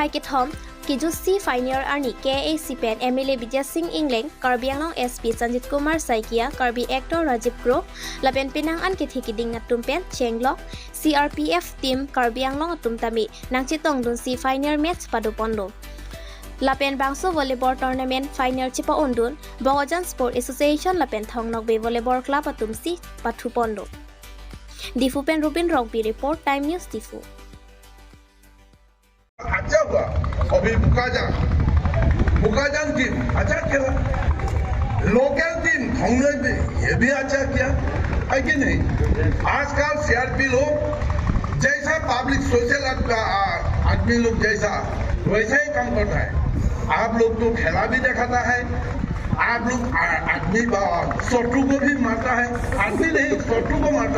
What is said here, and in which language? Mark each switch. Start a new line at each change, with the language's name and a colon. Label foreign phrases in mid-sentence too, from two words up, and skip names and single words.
Karbi: Kithom Kijusi Final Arni KAC Pen MLA Vijay Singh Ingling Karbianglong SP Sanjit Kumar Saikia Karbi Actor Rajiv Gro Lapen Pinang An Kithikiding Atumpen Chenglok CRPF Team Karbianglong Atumtami Nangchitong Dun Si
English: Final Match
Karbi: Padopondo Lapen Bangso
English: Volleyball Tournament Final
Karbi: Chipa Ondun Bogojan Sport Association Lapen Thongnok Bay Volleyball Club Atumsi Pathupondo Difu Pen Rubin Rongpi Report Time News Difu
Hindi: अच्छा हुआ अभी बुकाजान टीम अच्छा खेला लोकल टीम हमने भी ये भी अच्छा किया है कि नहीं आजकल सीआरपी लोग जैसा
English: public social
Hindi: आदमी लोग जैसा वैसा ही काम करता है आप लोग तो खेला भी दिखाता है आप लोग आदमी शत्रु को भी मारता है आदमी नहीं शत्रु को